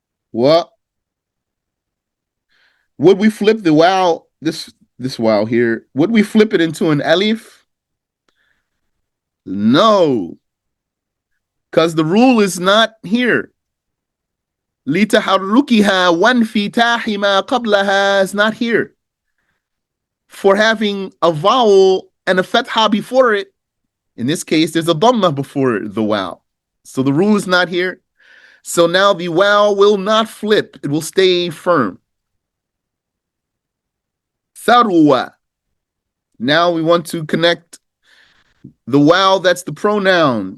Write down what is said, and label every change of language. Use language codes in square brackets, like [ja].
[en] What? Would we flip the wow, this wow here, would we flip it into an alif? No. Because the rule is not here. [ar] لِتَحَرُّكِهَا وَانْفِتَاحِ مَا قَبْلَهَا [en] is not here. For having a vowel and a fatha before it, in this case, there's a dhamma before the wow. So the rule is not here. So now the wow will not flip. It will stay firm. Tharwa. Now we want to connect the wow, that's the pronoun.